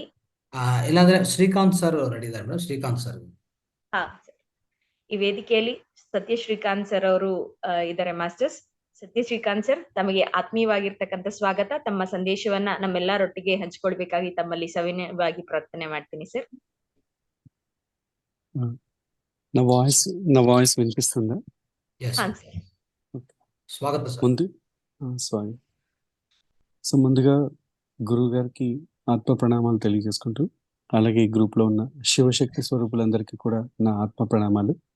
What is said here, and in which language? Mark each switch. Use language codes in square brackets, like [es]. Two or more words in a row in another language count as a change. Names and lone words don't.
[kn] ಇಲ್ಲಾಂದ್ರೆ ಶ್ರೀಕಾಂತ್ ಸರ್ ರೆಡಿ ಇದ್ದಾರೆ ಮೇಡಮ್. ಶ್ರೀಕಾಂತ್ ಸರ್. ಹಾ ಸರ್, ಈ ವೇದಿಕೆಯಲ್ಲಿ ಸತ್ಯ ಶ್ರೀಕಾಂತ್ ಸರ್ ಅವರು ಇದ್ದಾರೆ ಮಾಸ್ಟರ್ಸ್. ಸತ್ಯ ಶ್ರೀಕಾಂತ್ ಸರ್, ತಮಗೆ ಆತ್ಮೀಯವಾಗಿರ್ತಕ್ಕಂಥ ಸ್ವಾಗತ. ತಮ್ಮ ಸಂದೇಶವನ್ನ ನಮ್ಮೆಲ್ಲರೊಟ್ಟಿಗೆ ಹಂಚಿಕೊಳ್ಬೇಕಾಗಿ ತಮ್ಮಲ್ಲಿ ಸವಿನಯವಾಗಿ ಪ್ರಾರ್ಥನೆ ಮಾಡ್ತೀನಿ ಸರ್. [te] నా వాయిస్ వినిపిస్తుందా? [en] Yes. [te] ಹಾ సరే. స్వాగత సార్. స్వాగతం. సో ముందుగా గురువు గారికి ఆత్మ ప్రణామాలు తెలియజేసుకుంటూ, అలాగే ఈ గ్రూప్ లో ఉన్న శివశక్తి స్వరూపులందరికీ కూడా నా ఆత్మ ప్రణామాలు.